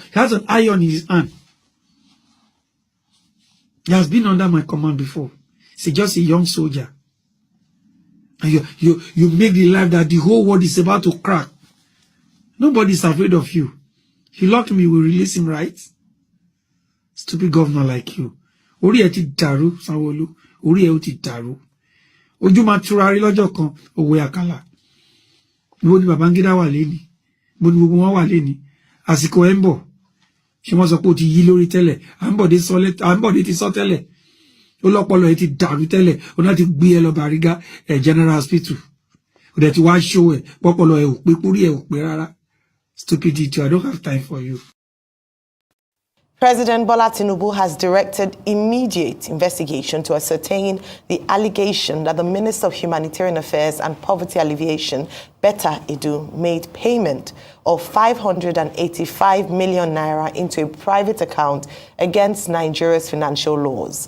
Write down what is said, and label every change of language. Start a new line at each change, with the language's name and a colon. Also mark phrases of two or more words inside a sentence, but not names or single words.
English: He has an iron in his hand. He has been under my command before. He's just a young soldier. And you make the life that the whole world is about to crack. Nobody's afraid of you. If you lock me, we'll release him, right? Stupid governor like you.
Yoruba: Ori e ti daru, Sanwo-Olu. Ori e ti daru. Ojú ma turari lọ́jọ́ kan, òwe àkàlà. Ibo ni Babangida wà lẹ́ni. Ibo ni gbogbo wọn wà lẹ́ni. Àsìkò ẹ̀ ń bọ̀. Ṣé wọ́n sọ pé ó ti yí lórí tẹ́lẹ̀. Àǹbọ̀dé ti sọ tẹ́lẹ̀. Ó lọ́pọlọ ẹ̀ ti dàrú tẹ́lẹ̀. Ó náà ti gbé ẹ lọ Bariga General Hospital. Ó dẹ̀ ti wá show ẹ̀. Pọ́pọlọ ẹ̀ ò pé, pórí ẹ̀ ò pé rárá.
English: Stupid idiot, I don't have time for you. President Bola Tinubu has directed immediate investigation to ascertain the allegation that the Minister of Humanitarian Affairs and Poverty Alleviation, Betta, made payment of 585 million naira into a private account against Nigeria's financial laws.